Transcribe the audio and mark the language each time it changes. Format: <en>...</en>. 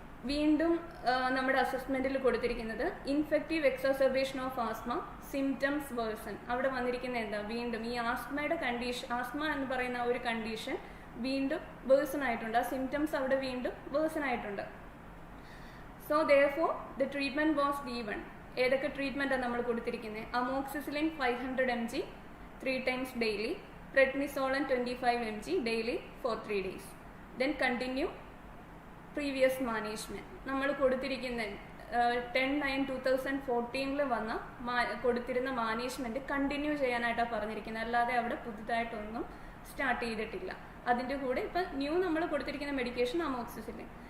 <ml>വീണ്ടും നമ്മുടെ അസസ്മെന്റിൽ കൊടുത്തിരിക്കുന്നത്</ml> <en>Infective exacerbation of asthma symptoms worsen.</en> <ml>അവിടെ വന്നിരിക്കുന്ന എന്താ, വീണ്ടും ഈ ആസ്മയുടെ കണ്ടീഷൻ, ആസ്മ എന്ന് പറയുന്ന ഒരു കണ്ടീഷൻ വീണ്ടും വേഴ്സൺ ആയിട്ടുണ്ട്. ആ സിംറ്റംസ് അവിടെ വീണ്ടും വേഴ്സൺ ആയിട്ടുണ്ട്.</ml> <en>So therefore the treatment was given.</en> <ml>ഏതൊക്കെ ട്രീറ്റ്മെൻറ്റാണ് നമ്മൾ കൊടുത്തിരിക്കുന്നത്?</ml> <en>Amoxicillin 500 mg 3 times daily, prednisolone 25 mg daily for 3 days. Then continue previous management.</en> <ml>നമ്മൾ കൊടുത്തിരിക്കുന്ന 10/9/2014 വന്ന കൊടുത്തിരുന്ന മാനേജ്മെൻറ്റ് കണ്ടിന്യൂ ചെയ്യാനായിട്ടാണ് പറഞ്ഞിരിക്കുന്നത്. അല്ലാതെ അവിടെ പുതുതായിട്ടൊന്നും സ്റ്റാർട്ട് ചെയ്തിട്ടില്ല. അതിൻ്റെ കൂടെ ഇപ്പം ന്യൂ നമ്മൾ കൊടുത്തിരിക്കുന്ന മെഡിക്കേഷൻ അമോക്സിസിലിൻ.</ml>